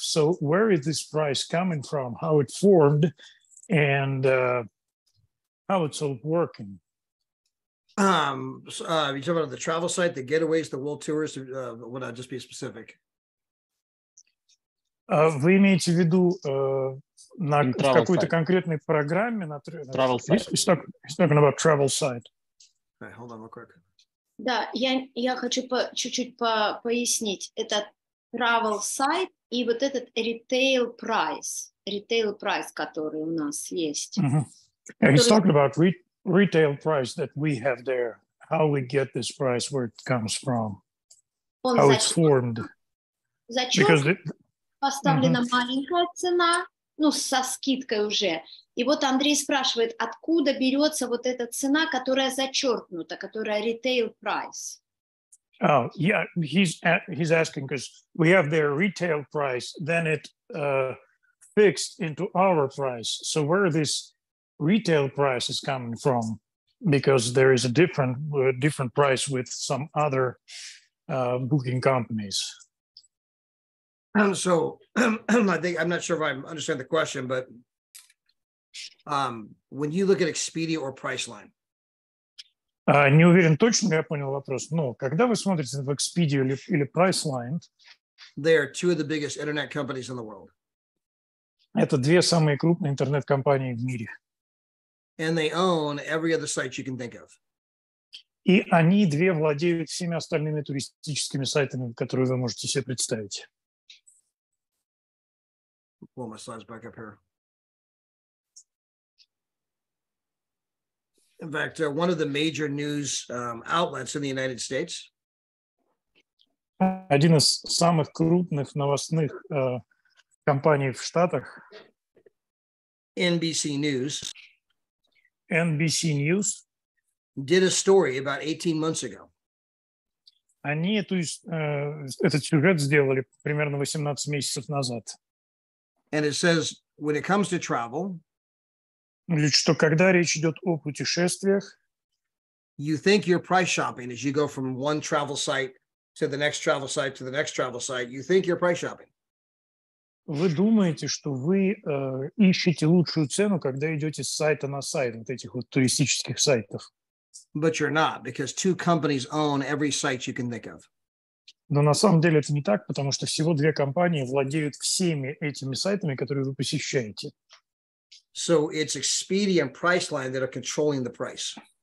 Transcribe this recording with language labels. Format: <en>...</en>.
<en>So where is this price coming from? How it formed, and how it's all working? You talking about the travel site, the getaways, the world tours? Would I just be specific?</en> <ru>Вы имеете в виду в какой-то</ru> <en>site.</en> <ru>конкретной программе на</ru> <en>Travel site. He's talking about travel site. Right, hold on real quick.</en> <ru>Да, я хочу чуть-чуть пояснить. Это travel site и вот этот retail price, который у нас есть. Mm-hmm.</ru> <en>Yeah, he's talking about retail price that we have there. How we get this price, where it comes from, how it's formed. Because</en> <ru>поставлена маленькая цена, ну, со скидкой уже. И вот Андрей спрашивает, откуда берется вот эта цена, которая зачеркнута, которая retail price?</ru> <en>Oh, yeah, he's asking because we have their retail price, then it fixed into our price. So where this retail price is coming from? Because there is a different price with some other booking companies. So I think, I'm not sure if I understand the question, but when you look at Expedia or Priceline.</en> <ru>Не уверен, точно ли я понял вопрос, но когда вы смотрите в Expedia или Priceline,</ru> <en>they are two of the biggest internet companies in the world.</en> <ru>Это две самые крупные интернет-компании в мире.</ru> <en>And they own every other site you can think of.</en> <ru>И они две владеют всеми остальными туристическими сайтами, которые вы можете себе представить.</ru> <en>Pull my slides back up here. In fact, one of the major news outlets in the United States.</en> <ru>Один из самых крупных новостных компаний в Штатах.</ru> <en>NBC News. NBC News. Did a story about 18 months ago.</en> <ru>Они этот сюжет сделали примерно 18 месяцев назад.</ru> <en>And it says, when it comes to travel,</en> <ru>что когда речь идет о путешествиях,</ru> <en>you think you're price shopping as you go from one travel site to the next travel site to the next travel site. You think you're price shopping.</en> <ru>Вы думаете, что вы ищете лучшую цену, когда идете с сайта на сайт, вот этих вот туристических сайтов.</ru> <en>But you're not, because two companies own every site you can think of.</en> <ru>Но на самом деле это не так, потому что всего две компании владеют всеми этими сайтами, которые вы посещаете.</ru> <en>So it's Expedia and Priceline that are controlling the price.</en>